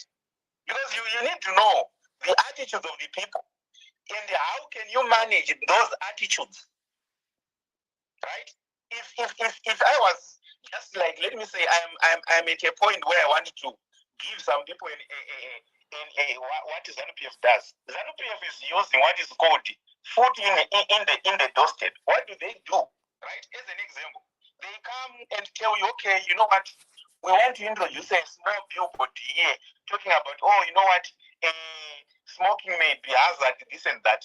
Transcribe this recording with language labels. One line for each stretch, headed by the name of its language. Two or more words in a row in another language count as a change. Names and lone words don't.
English: Because you need to know the attitudes of the people. And how can you manage those attitudes? Right? If I was just like, let me say, I'm at a point where I wanted to give some people what ZANU-PF does. ZANU-PF is using what is called food in the doorstep. What do they do? Right? As an example, they come and tell you, okay, you know what? We want to introduce a small billboard here talking about, oh, you know what? Smoking may be hazard, this and that.